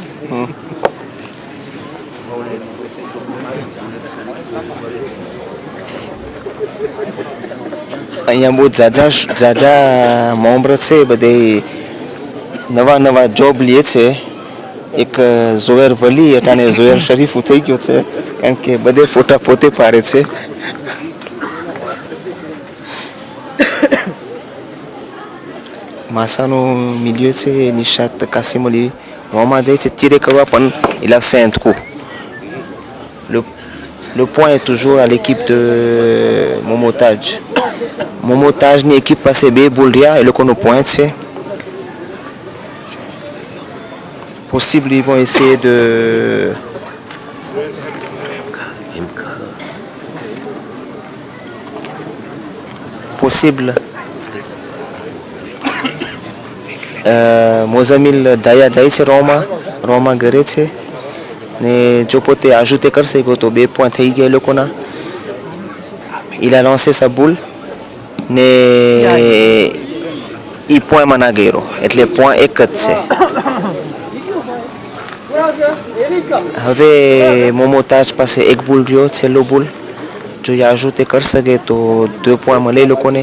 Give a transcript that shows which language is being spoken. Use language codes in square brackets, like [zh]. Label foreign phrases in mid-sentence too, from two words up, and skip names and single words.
[gu] અહીંયા બહુ જાજા મોમ્બ્ર છે બધે નવા જોબ લે છે એક ઝોહેર વલી અને ઝોહેર શરીફ થઈ ગયો છે કારણ કે બધે ફોટા પોતે પાડે છે. માસાનો મિલિયો છે નિશાત કાસિમ અલી રોમાં જાય છે તીરે કરવા પણ [fr] il a fait un trou. Le point est toujours à l'équipe de Momotaj. [gu] Momotajની équipe પાસે 2 બોલ રહ્યા એ લોકોનો point છે. [fr] Possible ils vont essayer de possible [gu] મોઝામિલ દાયા જાય છે રોમાં ઘરે છે ને જો પોતે આજુતે કરશે તો 2 પોઈન્ટ થઈ ગયા એ લોકોના. [fr] il a lancé sa boule [gu] ને એ પોઈન્ટમાં ના ગયો એટલે પોઈન્ટ એક જ છે. હવે મોમોતાજ પાસે એક બોલ રહ્યો છેલ્લો બોલ જો આજુતે કરી શકે તો 2 પોઈન્ટ મળે એ લોકોને.